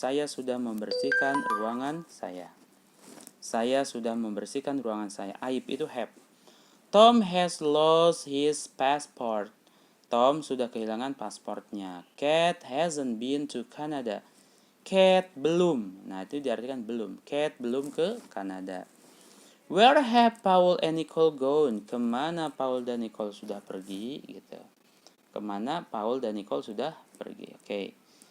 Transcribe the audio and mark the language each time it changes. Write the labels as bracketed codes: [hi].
[id] Saya sudah membersihkan ruangan saya. Saya sudah membersihkan ruangan saya. Aib itu have. [en] Tom has lost his passport. [id] Tom sudah kehilangan pasportnya. [en] Kat hasn't been to Canada. [id] Kat belum. Nah, itu diartikan belum. Kat belum ke Kanada. [en] Where have Paul and Nicole gone? [id] Kemana Paul dan Nicole sudah pergi? Gitu. Kemana Paul dan Nicole sudah pergi? Oke.